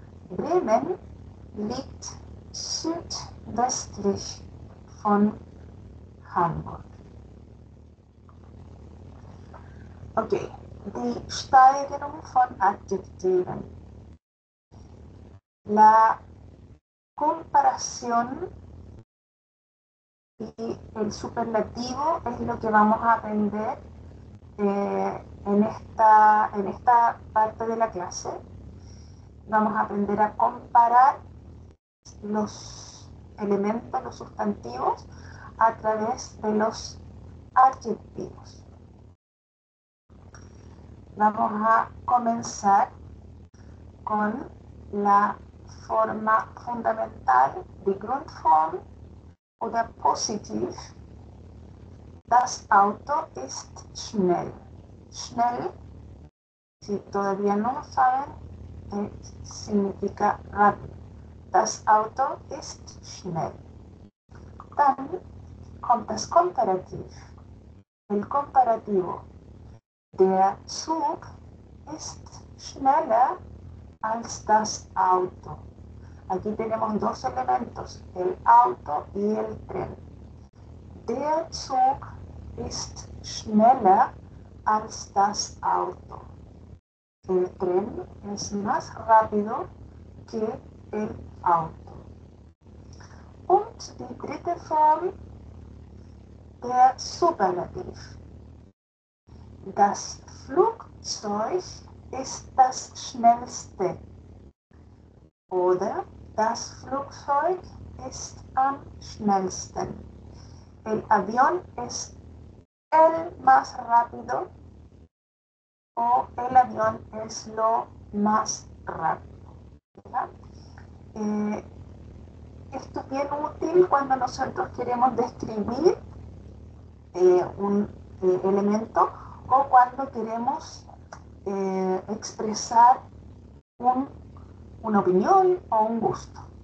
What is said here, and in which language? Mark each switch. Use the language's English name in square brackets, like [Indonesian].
[German] Bremen liegt südwestlich von Hamburg. Okay, die Steigerung von Adjektiven. [Spanish] La comparación y el superlativo es lo que vamos a aprender en esta parte de la clase. Vamos a aprender a comparar los elementos, los sustantivos, a través de los adjetivos. Vamos a comenzar con la forma fundamental, [German] die Grundform oder Positiv. Das Auto ist schnell. [Spanish] Schnell, si todavía no lo saben, significa rápido. [German] Das Auto ist schnell. Dann kommt das Komparativ. [Spanish] El comparativo. [German] Der Zug ist schneller als das Auto. [Spanish] Aquí tenemos dos elementos, el auto y el tren. [German] Der Zug ist schneller als das Auto. [Spanish] El tren es más rápido que el Auto. [German] Und die dritte Form, der Superlativ. Das Flugzeug ist das schnellste. Oder das Flugzeug ist am schnellsten. [Spanish] El avión es el más rápido o el avión es lo más rápido. Esto es bien útil cuando nosotros queremos describir un elemento o cuando queremos expresar una opinión o un gusto.